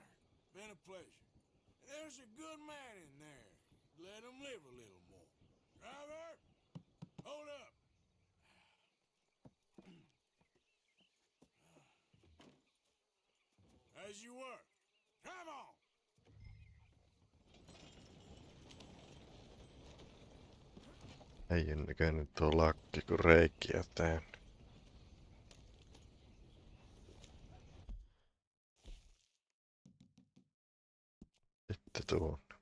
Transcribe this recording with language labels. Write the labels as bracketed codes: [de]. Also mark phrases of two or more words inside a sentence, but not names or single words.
[en] Been a pleasure. And there's a good man in there. Let him live a little more. Driver, hold up. As you were. Come on. [fi] Äijän näköinen tuo lakki, kun reikiä täynnä. Sitten tuon.